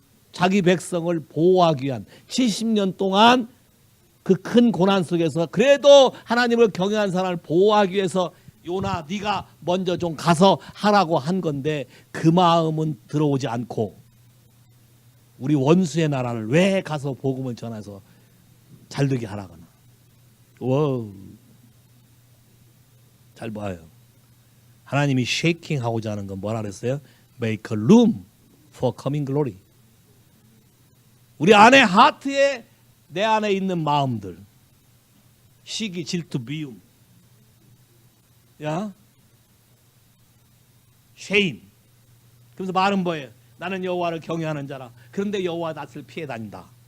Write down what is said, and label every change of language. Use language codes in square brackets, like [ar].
[ko] 자기 백성을 보호하기 위한 70년 동안 그 큰 고난 속에서 그래도 하나님을 경외한 사람을 보호하기 위해서 요나 네가 먼저 좀 가서 하라고 한 건데 그 마음은 들어오지 않고 우리 원수의 나라를 왜 가서 복음을 전해서 잘되게 하라거나. 와우. 잘 봐요. 하나님이 쉐이킹하고자 하는 건 뭐라 그랬어요? [en] Make a room for coming glory. [ko] 우리 안에 하트에 내 안에 있는 마음들 시기, 질투, 미움, 야, 쉐임. 그래서 말은 뭐예요? 나는 여호와를 경외하는 자라. 그런데 여호와 낯을 피해 다닌다.